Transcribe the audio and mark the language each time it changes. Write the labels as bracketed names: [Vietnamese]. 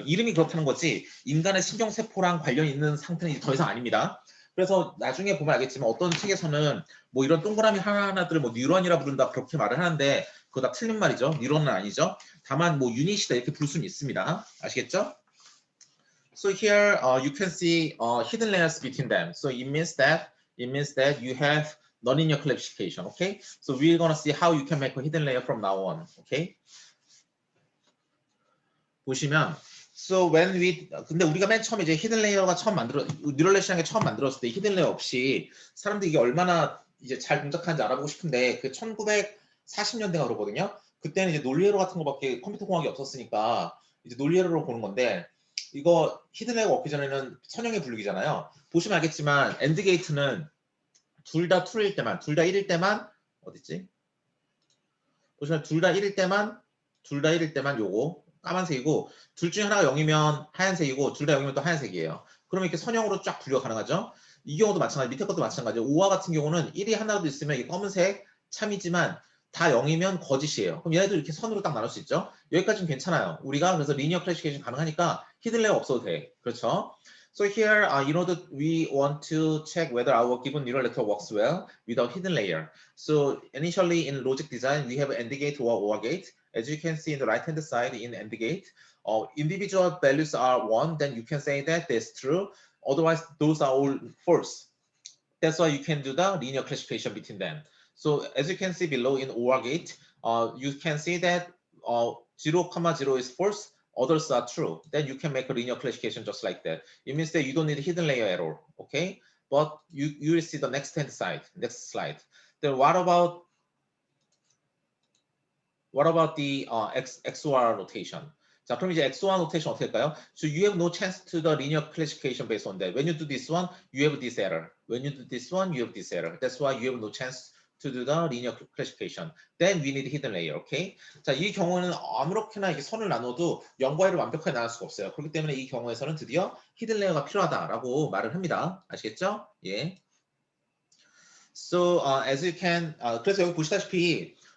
[Korean] 이름이 그렇다는 거지 인간의 신경세포랑 관련이 있는 상태는 더 이상 아닙니다. 그래서 나중에 보면 알겠지만 어떤 책에서는 뭐 이런 동그라미 하나하나들을 뭐 뉴런이라 부른다 그렇게 말을 하는데 그거 다 틀린 말이죠. 뉴런은 아니죠. 다만 뭐 유닛이다 이렇게 부를 수는 있습니다. 아시겠죠? [English] So here you can see hidden layers between them. So it means that you have nonlinear classification. Okay. So we're gonna see how you can make a hidden layer from now on. Okay. [Korean] 보시면 So 근데 우리가 맨 처음에 이제 히든 레이어가 뉴럴 네트워크라는 게 처음 만들었을 때 히든 레이어 없이 사람들이 이게 얼마나 이제 잘 동작하는지 알아보고 싶은데 그 1940년대가 그러거든요. 그때는 이제 논리회로 같은 거밖에 컴퓨터 공학이 없었으니까 이제 논리회로로 보는 건데 이거 히든 레이어가 없기 전에는 선형의 분류기잖아요. 보시면 알겠지만 엔드 게이트는 둘 다 true일 때만, 둘 다 1일 때만 어딨지? 보시면 둘 다 1일 때만 요거 까만색이고 둘 중에 하나가 0이면 하얀색이고 둘 다 0이면 또 하얀색이에요. 그러면 이렇게 선형으로 쫙 분류가 가능하죠. 이 경우도 마찬가지, 밑에 것도 마찬가지예요. 5화 같은 경우는 1이 하나라도 있으면 이게 검은색 참이지만 다 0이면 거짓이에요. 그럼 얘네도 이렇게 선으로 딱 나눌 수 있죠. 여기까지는 괜찮아요. 우리가 그래서 리니어 클래시피케이션 가능하니까 히든 레이어 없어도 돼. 그렇죠? [English] So here, we want to check whether our given neural network works well without hidden layer. So initially in logic design, we have AND gate or OR gate. As you can see in the right-hand side in AND gate, individual values are 1, then you can say that that's true. Otherwise, those are all false. That's why you can do the linear classification between them. So as you can see below in OR gate, you can see that 0,0 is false. Others are true. Then you can make a linear classification just like that. It means that you don't need hidden layer at all. Okay, but you will see the next slide. Then what about the XOR notation? [Korean] 자, 그럼 이제 XOR notation 어떻게 할까요? [English] So you have no chance to the linear classification based on that. When you do this one, you have this error. When you do this one, you have this error. That's why you have no chance to do the linear classification. Then we need hidden layer. Okay? [Korean] 자, 이 경우는 아무렇게나 이렇게 선을 나눠도 0과 1을 완벽하게 나눌 수가 없어요. 그렇기 때문에 이 경우에서는 드디어 hidden layer가 필요하다라고 말을 합니다. 아시겠죠? 예. [English] So as you can, [Korean] 그래서 여기 보시다시피